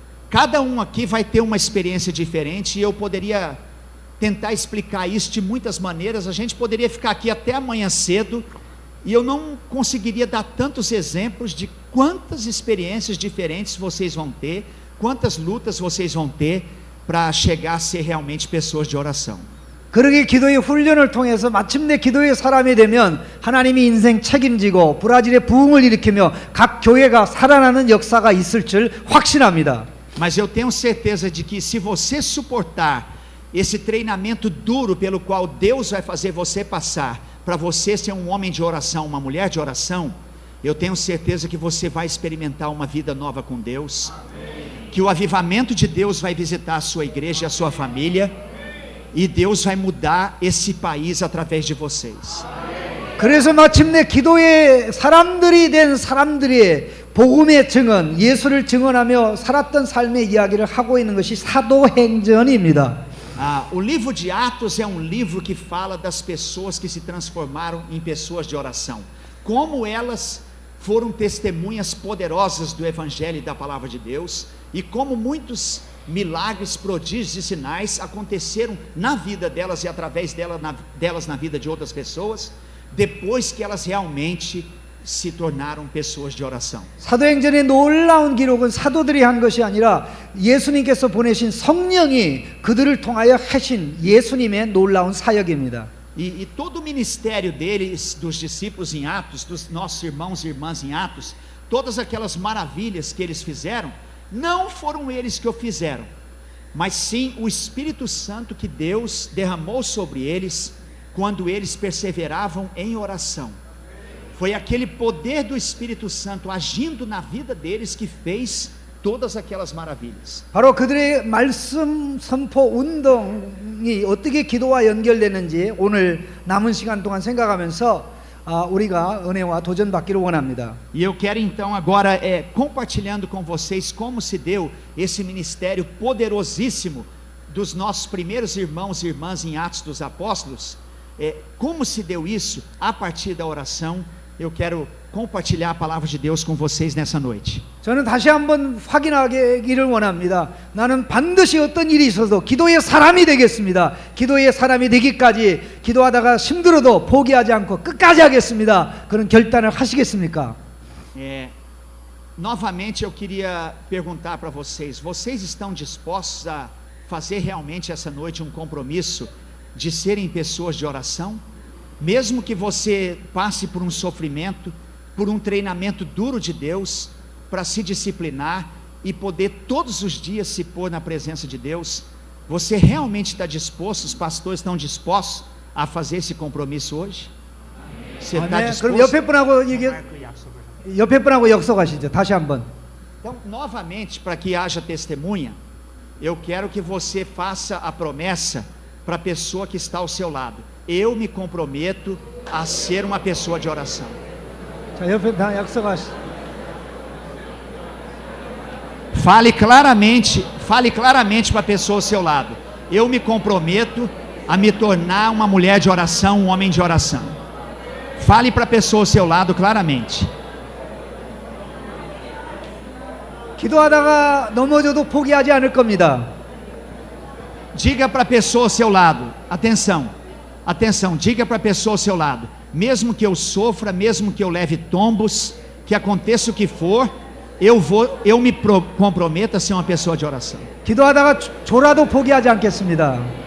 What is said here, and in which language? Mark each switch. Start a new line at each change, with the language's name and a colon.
Portuguese: Cada aqui vai ter uma experiência diferente e eu poderia tentar explicar isso de muitas maneiras. A gente poderia ficar aqui até amanhã cedo e eu não conseguiria dar tantos exemplos de quantas experiências diferentes vocês vão ter, quantas lutas vocês vão ter para chegar a ser realmente pessoas de oração.
Korean: 그러게 기도의 훈련을 통해서 마침내 기도의 사람이 되면 하나님이 인생 책임지고 브라질의 부흥을 일으키며 각 교회가 살아나는 역사가 있을 줄 확신합니다.
Portuguese: Mas eu tenho certeza de que se você suportar esse treinamento duro pelo qual Deus vai fazer você passar, para você ser um homem de oração, uma mulher de oração, eu tenho certeza que você vai experimentar uma vida nova com Deus. Amém. Que o avivamento de Deus vai visitar a sua igreja e a sua família, E Deus vai mudar esse país através de vocês.
Korean: 그래서 마침내 기도의 사람들이 된 사람들의 복음의 증언, 예수를 증언하며 살았던 삶의 이야기를 하고 있는 것이 사도행전입니다.
Portuguese: O livro de Atos é um livro que fala das pessoas que se transformaram em pessoas de oração. Como elas foram testemunhas poderosas do Evangelho e da Palavra de Deus, e como muitos milagres, prodígios e sinais aconteceram na vida delas e através delas na vida de outras pessoas, depois que elas realmente se tornaram pessoas de oração.
Korean: 사도행전의 놀라운 기록은 사도들이 한 것이 아니라 예수님께서 보내신 성령이 그들을 통하여 하신 예수님의 놀라운 사역입니다.
Portuguese: E todo o ministério deles, dos discípulos em Atos, dos nossos irmãos e irmãs em Atos, todas aquelas maravilhas que eles fizeram, não foram eles que o fizeram, mas sim o Espírito Santo que Deus derramou sobre eles, quando eles perseveravam em oração. Foi aquele poder do Espírito Santo agindo na vida deles que fez todas aquelas maravilhas.
Korean: 바로 그들의 말씀 선포 운동이 어떻게 기도와 연결되는지 오늘 남은 시간 동안 생각하면서 우리가 은혜와 도전 받기를 원합니다.
Portuguese: E eu quero então agora compartilhando com vocês como se deu esse ministério poderosíssimo dos nossos primeiros irmãos e irmãs em Atos dos Apóstolos. Como se deu isso a partir da oração. Eu quero compartilhar a palavra de Deus com vocês nessa noite.
Korean: 저는 다시 한번 확인하기를 원합니다. 나는 반드시 어떤 일이 있어도 기도의 사람이 되겠습니다. 기도의 사람이 되기까지 기도하다가 힘들어도 포기하지 않고 끝까지 하겠습니다. 그런 결단을 하시겠습니까?
Portuguese: Novamente eu queria perguntar para vocês: vocês estão dispostos a fazer realmente essa noite um compromisso de serem pessoas de oração? Mesmo que você passe por um sofrimento, por um treinamento duro de Deus, para se disciplinar e poder todos os dias se pôr na presença de Deus, você realmente está disposto, os pastores estão dispostos a fazer esse compromisso hoje? Você está disposto?
Korean: 그럼 옆에 분하고 역속하시죠. 다시 한번.
Portuguese: Então, novamente, para que haja testemunha, eu quero que você faça a promessa para a pessoa que está ao seu lado: eu me comprometo a ser uma pessoa de oração.
Korean: 자, 옆에 다 약속하시.
Portuguese: Fale claramente para a pessoa ao seu lado: eu me comprometo a me tornar uma mulher de oração, um homem de oração. Fale para a pessoa ao seu lado claramente.
Korean: 기도하다가 넘어져도 포기하지 않을 겁니다.
Portuguese: Diga para a pessoa ao seu lado, atenção, diga para a pessoa ao seu lado: mesmo que eu sofra, mesmo que eu leve tombos, que aconteça o que for, eu me comprometo a ser uma pessoa de oração.
Korean: 기도하다가 졸아도 포기하지 않겠습니다.